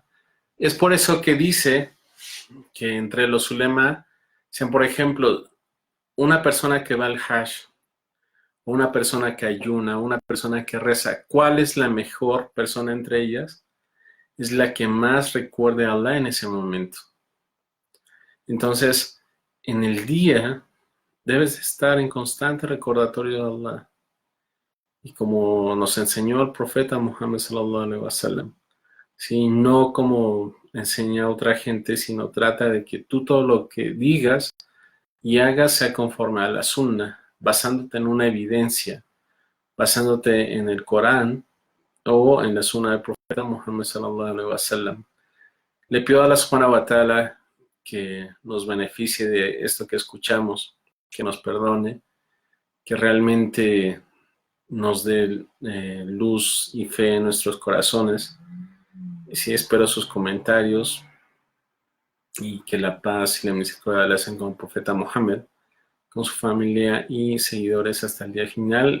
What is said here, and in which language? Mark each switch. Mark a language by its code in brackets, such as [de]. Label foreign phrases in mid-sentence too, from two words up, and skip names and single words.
[es] Es por eso que dice que entre los ulema, sean por ejemplo, una persona que va al Hajj, una persona que ayuna, una persona que reza, ¿cuál es la mejor persona entre ellas? Es la que más recuerde a Allah en ese momento. Entonces, en el día debes estar en constante recordatorio de Allah. Y como nos enseñó el profeta Muhammad [ar] صلى الله عليه وسلم, [es] ¿sí? No como enseña a otra gente, sino trata de que tú todo lo que digas y hagas sea conforme a la sunna, basándote en una evidencia, basándote en el Corán o en la sunna del profeta Muhammad [ar] صلى الله عليه وسلم. [es] Le pido a Allah [ar] سبحانه وتعالى [es] que nos beneficie de esto que escuchamos, que nos perdone, que realmente nos dé luz y fe en nuestros corazones. Y sí, espero sus comentarios y que la paz y la misericordia la hacen con el profeta Mohammed, con su familia y seguidores hasta el día final.